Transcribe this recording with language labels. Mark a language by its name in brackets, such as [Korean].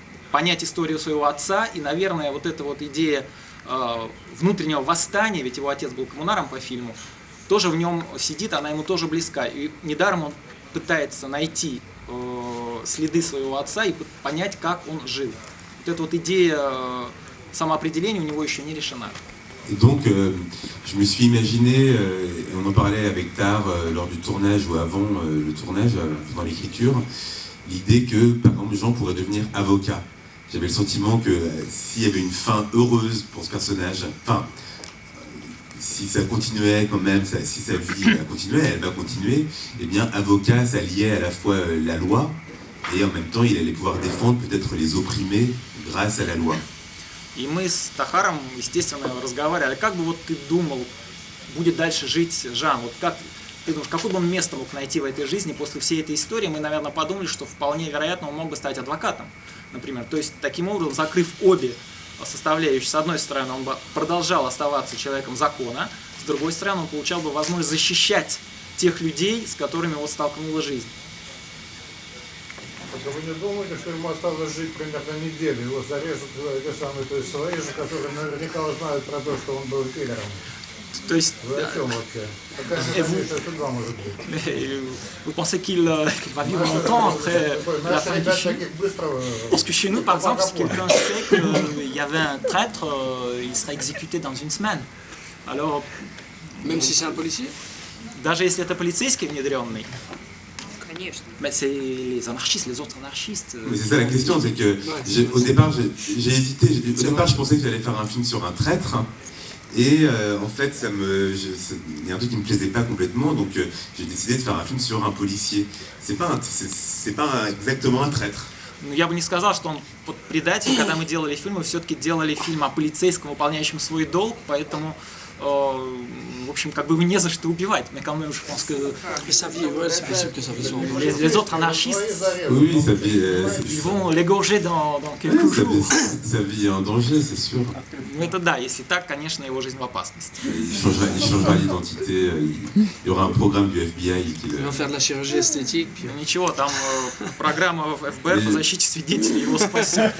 [Russian] понять историю своего отца, и, наверное, вот эта вот идея внутреннего восстания, ведь его отец был коммунаром по фильму, тоже в нем сидит, она ему тоже близка, и недаром он пытается найти следы своего отца и понять, как он жил. Вот эта вот идея самоопределения у него еще не решена. [French] Et donc, je me suis imaginé, et on en parlait avec Tar lors du tournage ou avant le tournage, dans l'écriture, l'idée que, par exemple, Jean pourrait devenir avocat. J'avais le sentiment que s'il y avait une fin heureuse pour ce personnage, enfin, si ça continuait quand même, si sa vie continuait, elle va continuer, eh bien, avocat, ça liait à la fois la loi, et en même temps, il allait pouvoir défendre peut-être les opprimés grâce à la loi. [Russian] И мы с Тахаром, естественно, разговаривали, как бы вот ты думал, будет дальше жить Жан, вот как ты думаешь, какое бы он место мог найти в этой жизни после всей этой истории, мы, наверное, подумали, что вполне вероятно он мог бы стать адвокатом, например. То есть, таким образом, закрыв обе составляющие, с одной стороны, он бы продолжал оставаться человеком закона, с другой стороны, он получал бы возможность защищать тех людей, с которыми его столкнула жизнь. Вы не думаете, что ему осталось жить примерно неделю? Его зарежут те самые, то есть свои же, которые наверняка узнают про то, что он был киллером. То есть, Вы о чем вообще? Какая дальнейшая судьба может быть? [French] Vous pensez qu'il va vivre longtemps après la fin du film? Parce que chez nous, par exemple, si quelqu'un sait qu'il y avait un traître, il serait exécuté dans une semaine. Alors, même si c'est un policier? [Russian] Даже если это полицейский внедренный. Конечно. [French] Mais c'est les anarchistes, les autres anarchistes. Mais c'est ça la question, c'est que au départ, j'ai hésité. Au départ, je pensais que j'allais faire un film sur un traître. Et en fait, il y a un truc qui me plaisait pas complètement, donc j'ai décidé de faire un film sur un policier. C'est pas exactement un traître. [Russian] Я бы не сказал, что он предатель. Когда мы делали фильм, мы все-таки делали фильм о полицейском, выполняющем свой долг, поэтому, в общем, как бы не за что убивать. [French] Mais quand même, je pense que les autres anarchistes, oui, ils vont l'égorger dans quelques jours. Sa vie est en danger, c'est sûr. [Russian] Ну это да, если так, конечно, его жизнь в опасности. [French] Il changera d'identité, il y aura un programme du FBI qui Il va faire de la chirurgie esthétique. Puis... [Russian] Ничего, там программа ФБР по защите свидетелей его спасет.